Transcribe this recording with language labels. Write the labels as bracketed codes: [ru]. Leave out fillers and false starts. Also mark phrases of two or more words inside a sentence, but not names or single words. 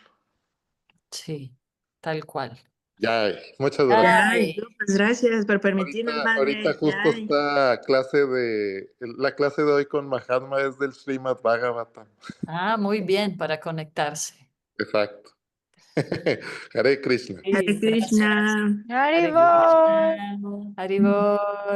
[es] Sí, tal cual. Ya, muchas gracias. Ay, Ay, pues gracias por permitirme, Ahorita madre. justo está la clase de hoy con Mahatma es del Srimad Bhagavatam. muy bien para conectarse. Exacto. [sa] हरे कृष्ण. [es] Hare Sí, gracias. Krishna. Hare ¡Haribol! Krishna. Haribol.